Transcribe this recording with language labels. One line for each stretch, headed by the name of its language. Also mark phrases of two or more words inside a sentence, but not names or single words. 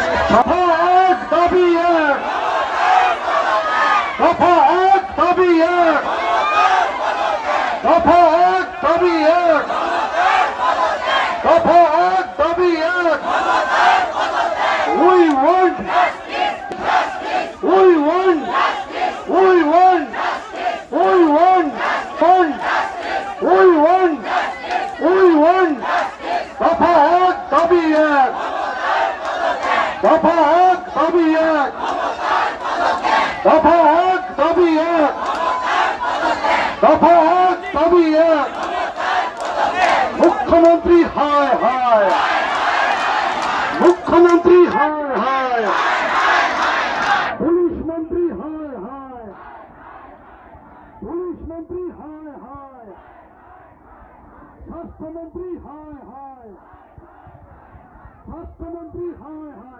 Bangla: দফা এক দাবি এক, দফা এক দাবি এক, দফা এক দাবি এক, দফা এক দাবি এক।
English: We want, we want, we want, we want, we want, we want.
Bangla: দফা এক দাবি এক, দফা এক দাবি এক, দফা এক দাবি এক, দফা এক দাবি এক। মুখ্যমন্ত্রী হায় হায়, মুখ্যমন্ত্রী হায় হায়, পুলিশ মন্ত্রী হায় হায়, পুলিশ মন্ত্রী হায় হায়, স্বাস্থ্যমন্ত্রী হায় হায়, স্বাস্থ্যমন্ত্রী হায় হায়।